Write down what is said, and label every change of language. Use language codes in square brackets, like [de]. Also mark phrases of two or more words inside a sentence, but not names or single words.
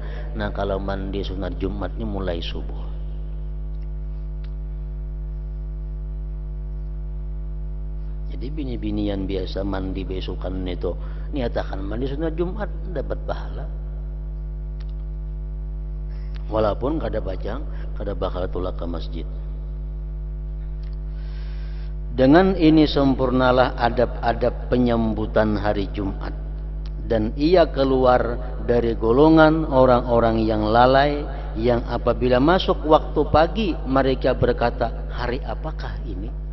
[bjn] Nah, kalau mandi sunat Jumatnya mulai subuh. Jadi bini-binian biasa mandi besokan itu niatakan mandi sunat Jumat dapat pahala. Walaupun kada bacang, kada bakal tulak ke masjid. [id] Dengan ini sempurnalah adab-adab penyambutan hari Jumat, dan ia keluar dari golongan orang-orang yang lalai, yang apabila masuk waktu pagi mereka berkata, hari apakah ini?